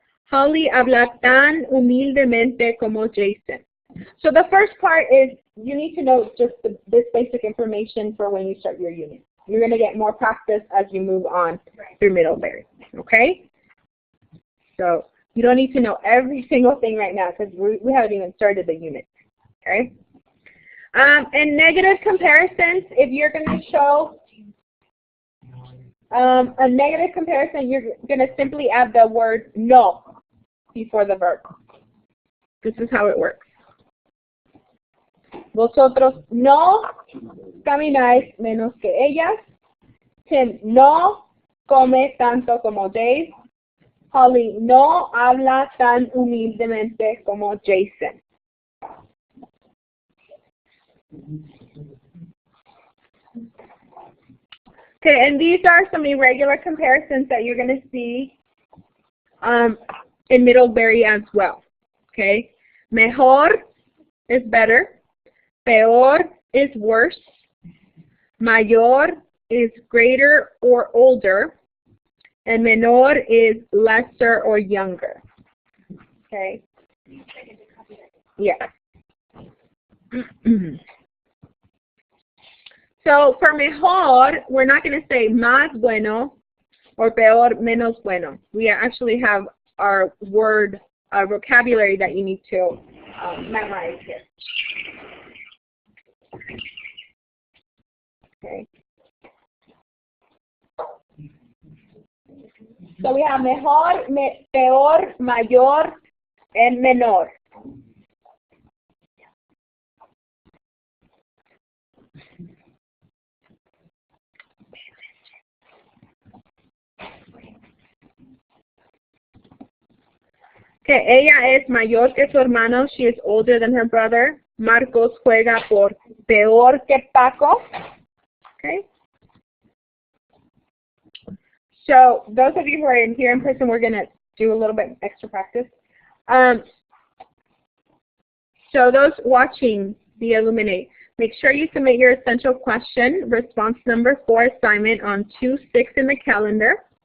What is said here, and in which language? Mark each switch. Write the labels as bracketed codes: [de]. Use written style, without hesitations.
[es] Holly habla tan humildemente como Jason. [en] So the first part is you need to know just this basic information for when you start your unit. You're going to get more practice as you move on through Middlebury. Okay? So you don't need to know every single thing right now because we haven't even started the unit. Okay? And negative comparisons, if you're going to show a negative comparison, you're going to simply add the word no before the verb. This is how it works. [es] Vosotros no camináis menos que ellas. Tim no come tanto como Dave. Holly no habla tan humildemente como Jason. [en] Okay, and these are some irregular comparisons that you're going to see in Middlebury as well. Okay, mejor is better. Peor is worse. Mayor is greater or older. And menor is lesser or younger. Okay? Yeah. So for mejor, we're not going to say más bueno or peor, menos bueno. We actually have our word, our vocabulary that you need to memorize here. Okay. So we have mejor, peor, mayor, and menor. Okay, [es] ella es mayor que su hermano. [en] She is older than her brother. [es] Marcos juega por peor que Paco. [en] Okay. So those of you who are in here in person, we're going to do a little bit extra practice. So those watching the Illuminate, make sure you submit your essential question, response number 4 assignment on 2/6 in the calendar.